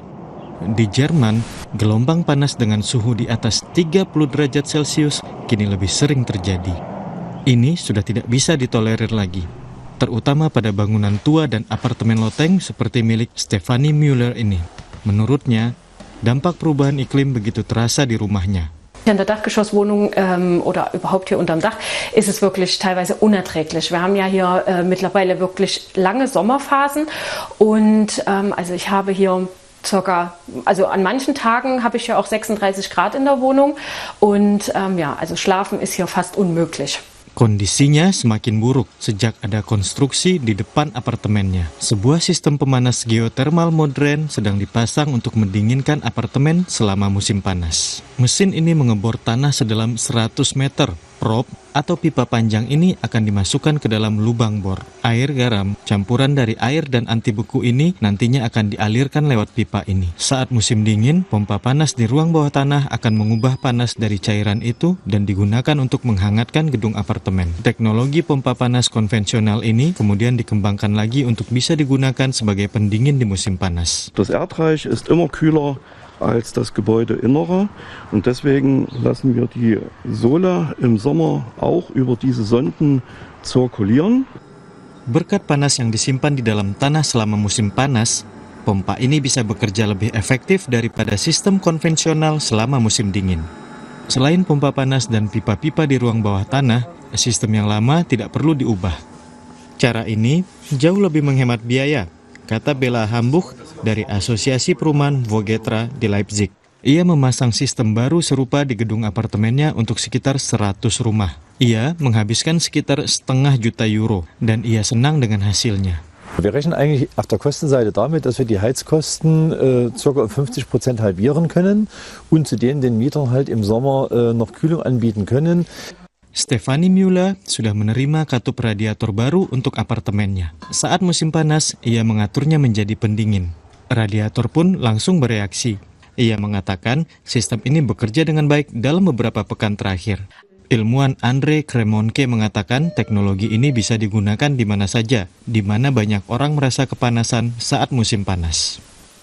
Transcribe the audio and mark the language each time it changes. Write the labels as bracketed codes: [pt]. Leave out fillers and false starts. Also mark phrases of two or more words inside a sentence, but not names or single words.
[id] Di Jerman, gelombang panas dengan suhu di atas 30 derajat Celcius kini lebih sering terjadi. Ini sudah tidak bisa ditolerir lagi, terutama pada bangunan tua dan apartemen loteng seperti milik Stefanie Müller ini. Menurutnya, dampak perubahan iklim begitu terasa di rumahnya. [de] In der Dachgeschosswohnung oder überhaupt hier unterm Dach ist es wirklich teilweise unerträglich. Wir haben ja hier mittlerweile wirklich lange Sommerphasen und also ich habe hier an manchen Tagen habe ich ja auch 36 Grad in der Wohnung und also schlafen ist hier fast unmöglich. [id] Kondisinya semakin buruk sejak ada konstruksi di depan apartemennya. Sebuah sistem pemanas geothermal modern sedang dipasang untuk mendinginkan apartemen selama musim panas. Mesin ini mengebor tanah sedalam 100 meter. Prop atau pipa panjang ini akan dimasukkan ke dalam lubang bor. Air garam, campuran dari air dan anti beku ini nantinya akan dialirkan lewat pipa ini. Saat musim dingin, pompa panas di ruang bawah tanah akan mengubah panas dari cairan itu dan digunakan untuk menghangatkan gedung apartemen. Teknologi pompa panas konvensional ini kemudian dikembangkan lagi untuk bisa digunakan sebagai pendingin di musim panas. [de] Das Erdreich ist immer kühler als das Gebäudeinnere und deswegen lassen wir die Sohle im Sommer auch über diese Sonden zirkulieren. [id] Berkat panas yang disimpan di dalam tanah selama musim panas, pompa ini bisa bekerja lebih efektif daripada sistem konvensional selama musim dingin. Selain pompa panas dan pipa-pipa di ruang bawah tanah, sistem yang lama tidak perlu diubah. Cara ini jauh lebih menghemat biaya, kata Bella Hambuch dari Asosiasi Perumahan Vogetra di Leipzig. Ia memasang sistem baru serupa di gedung apartemennya untuk sekitar 100 rumah. Ia menghabiskan sekitar €500.000 dan ia senang dengan hasilnya. [de] Wir rechnen eigentlich auf der Kostenseite damit, dass wir die Heizkosten ca. 50% halbieren können und zudem den Mietern halt im Sommer noch Kühlung anbieten können. [id] Stefanie Müller sudah menerima katup radiator baru untuk apartemennya. Saat musim panas, ia mengaturnya menjadi pendingin. Radiator pun langsung bereaksi. Ia mengatakan sistem ini bekerja dengan baik dalam beberapa pekan terakhir. Ilmuwan Andre Kremonke mengatakan teknologi ini bisa digunakan di mana saja, di mana banyak orang merasa kepanasan saat musim panas.